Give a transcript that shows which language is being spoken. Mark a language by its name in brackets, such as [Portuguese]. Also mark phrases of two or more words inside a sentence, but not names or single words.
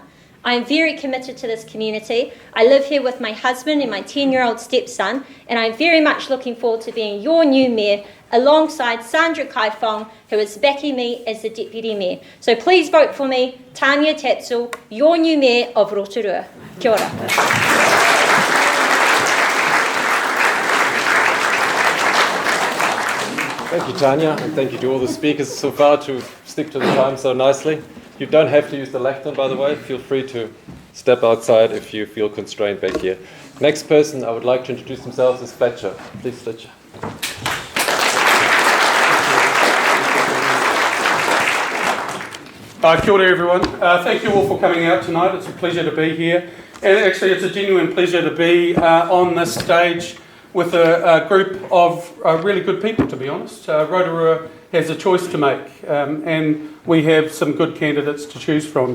[English] I am very committed to this community. I live here with my husband and my 10-year-old stepson, and I'm very much looking forward to being your new mayor alongside Sandra Kaifong, who is backing me as the deputy mayor. So please vote for me, Tania Tapsell, your new mayor of Rotorua. [Māori] Kia ora. [English] Thank you, Tania, and thank you to all the speakers so far to stick to the time so nicely. You don't have to use the lectern, by the way. Feel free to step outside if you feel constrained back here. Next person I would like to introduce themselves is Fletcher. Please, Fletcher. [Māori] Kia ora everyone. [English] Thank you all for coming out tonight. It's a pleasure to be here. And actually it's a genuine pleasure to be on this stage with a group of really good people, to be honest. Rotorua has a choice to make, and we have some good candidates to choose from.